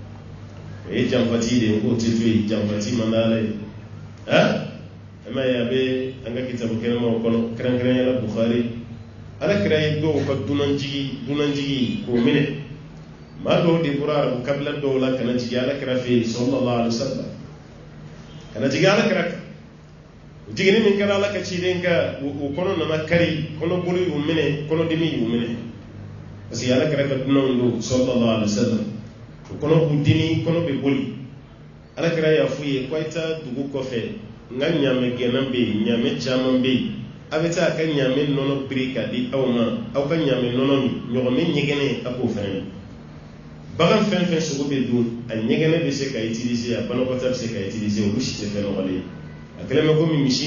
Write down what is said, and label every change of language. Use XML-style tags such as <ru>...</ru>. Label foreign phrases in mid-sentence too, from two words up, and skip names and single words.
<bm>o ye janfati de ye k'o tɛ to yen janfati man d'a la ye e ma ye a bɛ an ka kitabu kɛnɛmaw kɔnɔ kɛrɛnkɛrɛnyala Bukhari ala kira ye dɔw ka dunanjigi k'o minɛ maa dɔw de bɔra arabu kabila dɔw la kana jigi ala kira fɛ yen</bm> <ar>صلى الله عليه وسلم</ar> <bm>kana jigi ala kira kan jigini min kɛra ala ka ciden ka o kɔnɔ nana kari kɔnɔboli y'u minɛ kɔnɔdimi y'u minɛ</bm> <fr>parce que</fr> <bm>ala kira ka dunanw don</bm> <ar>صلى الله عليه وسلم</ar> <bm>o kɔnɔ b'u dimi kɔnɔ bɛ boli ala kira y'a f'u ye ko a ye taa dugu kɔfɛ n ka ɲaamɛ gɛnna bɛ yen ɲaamɛ caman bɛ yen a bɛ taa a ka ɲaamɛ nɔnɔ biri k'a di aw ma aw ka ɲaamɛ nɔnɔ min ɲɔgɔnmɛ ɲɛgɛnɛ a k'o fɛnɛ min bagan fɛn fɛn sogo bɛ dun a ɲɛgɛnɛ bɛ se ka utiliser a banakɔta bɛ se ka utiliser olu si tɛ fɛn nɔgɔlen ye a kɛlen bɛ komi misi</bm>